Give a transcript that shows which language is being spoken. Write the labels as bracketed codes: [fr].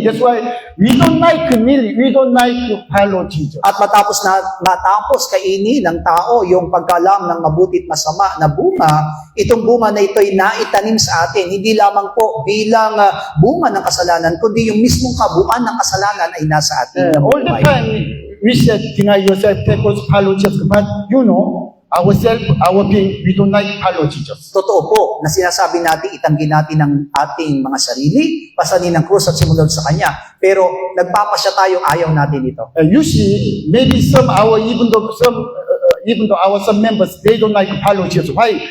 [en] That's why we don't like to follow Jesus. [tl] At matapos kainin ng tao yung pagkalam ng mabuti at masama na bunga, itong bunga na ito ay naitanim sa atin, hindi lamang po bilang bunga ng kasalanan, kundi yung mismong kabuuan ng kasalanan ay nasa atin. [en] All the time, we said, deny yourself, take us, follow Jesus. But ourselves, our being, we don't like follow Jesus. [tl] Totoo po na sinasabi natin, itanggi natin ang ating mga sarili, pasanin ng krus at sumunod sa Kanya. Pero nagpapasya tayong ayaw natin ito. [en] You see, maybe even though some members, they don't like to follow Jesus. Why?